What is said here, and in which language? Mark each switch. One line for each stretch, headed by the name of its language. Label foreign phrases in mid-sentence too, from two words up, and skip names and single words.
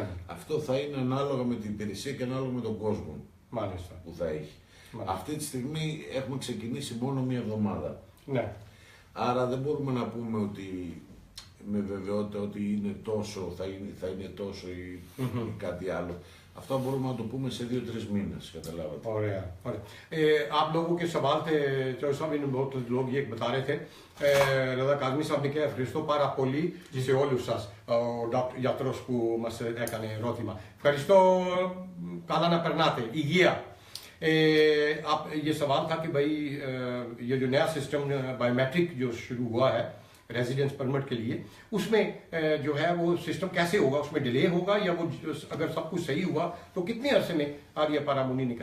Greek: Αυτό θα είναι ανάλογα με την υπηρεσία και ανάλογα με τον κόσμο που θα έχει. Αυτή τη στιγμή έχουμε ξεκινήσει μόνο 1 εβδομάδα. Ναι. Άρα δεν μπορούμε να πούμε ότι με βεβαιότητα ότι είναι τόσο, θα είναι τόσο ή κάτι άλλο. Αυτό μπορούμε να το πούμε σε 2-3 μήνες, καταλάβατε. Ωραία.
Urdu: آپ لوگوں کے سوال تھے، جو سب ان بہت لوگ یہ بتا رہے تھے.
Greek: Ρέδα Κazμή Σαμπνικέ, ευχαριστώ πάρα πολύ σε όλους σας, ο γιατρός που μας έκανε ερώτημα. Ευχαριστώ, καλά να περνάτε, υγεία.
Urdu: آپ یہ سوال تھا کہ بھائی یہ جو نیا
English: system biometric
Urdu: جو شروع ہوا ہے
English: residence permit
Urdu: کے لیے، اس میں جو ہے وہ سسٹم کیسے ہوگا، اس میں ڈیلے ہوگا یا وہ اگر سب کچھ صحیح ہوا تو کتنے عرصے میں
Greek: άδεια παραμονή
Urdu: نکل جائے گا?